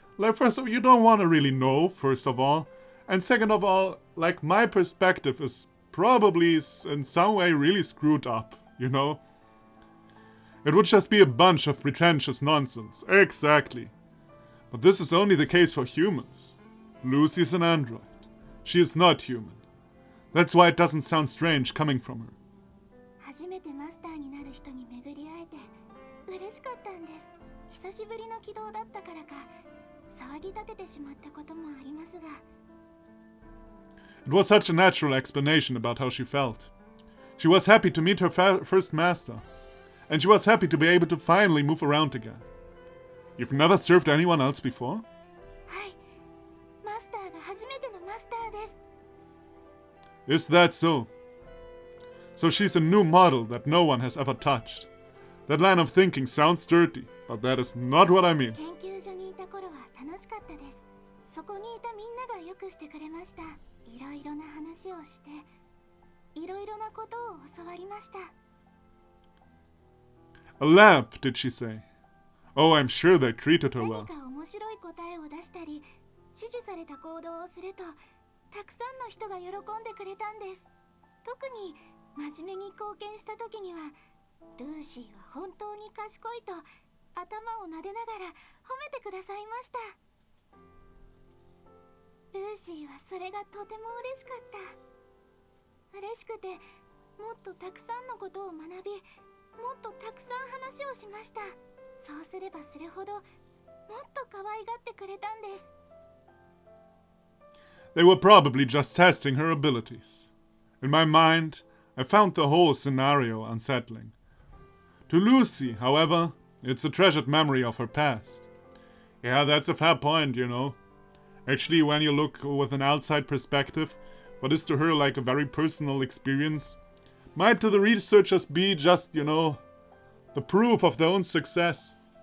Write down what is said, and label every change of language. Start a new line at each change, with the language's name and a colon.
English: Like, first of all, you don't want to really know, first of all. And second of all, like, my perspective is probably in some way really screwed up, you know? It would just be a bunch of pretentious nonsense. Exactly. But this is only the case for humans. Lucy's an android. She is not human. That's why it doesn't sound strange coming from her.
Japanese: 初めてマスターになる人に巡り会えて嬉しかったんです。久しぶりの起動だったからか騒ぎ立ててしまったこともありますが。
English: It was such a natural explanation about how she felt. She was happy to meet her first master. And she was happy to be able to finally move around again. You've never served anyone else before?
Japanese: はい。マスターが初めてのマスターです。
English: Is that so? So she's a new model that no one has ever touched. That line of thinking sounds dirty, but that is not what I mean.
Japanese: 研究所にいた頃は楽しかったです。そこにいたみんながよくしてくれました。いろいろな話をして、いろいろなことを教わりました。
English: A lamp, did she say? Oh, I'm sure they treated her well.
Japanese: 何か面白い答えを出したり、指示された行動をすると、たくさんの人が喜んでくれたんです。特に真面目に貢献した時には、ルーシーは本当に賢いと頭を撫でながら褒めてくださいました。ルーシーはそれがとても嬉しかった。嬉しくて、もっとたくさんのことを学び、もっとたくさん話をしました。そうすればするほど、もっと可愛がってくれたんです。
English: They were probably just testing her abilities. In my mind, I found the whole scenario unsettling. To Lucy, however, it's a treasured memory of her past. Yeah, that's a fair point, you know. Actually, when you look with an outside perspective, what is to her like a very personal experience might to the researchers be just, you know, the proof of their own success.